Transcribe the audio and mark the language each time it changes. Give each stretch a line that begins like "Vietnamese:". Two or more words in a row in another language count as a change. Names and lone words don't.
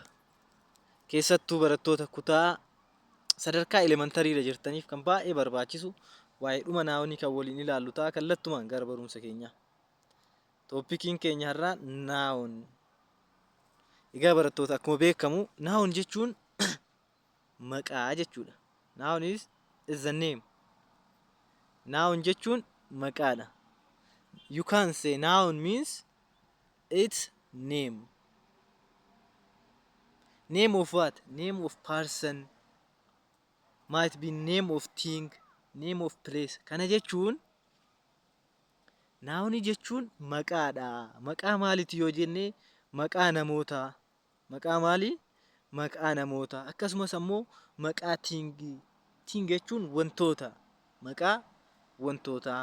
Oromo: Keessattuu barattoota kutaa sadarkaa elemantariirra jirtaniif kan baay'ee barbaachisu waa'ee dhuma naawunii kan waliin ilaallu ta'a kallattumaan gara barumsa keenyaa. Tooppikiin keenya har'aa naawun. Egaa barattoota akkuma beekamu naawun jechuun maqaa jechuudha.
English: Naawun is the name.
Oromo: Naawun jechuun maqaadha.
English: You can say noun means its name. Name of what? Name of person. Might be name of thing, name of place.
Oromo: Kana jechuun naawuni jechuun maqaadha. Maqaa maaliiti yoo jenne maqaa namootaa. Maqaa maalii? Maqaa namootaa. Akkasumas ammoo maqaa tingii. Ting jechuun wantoota. Maqaa wantootaa.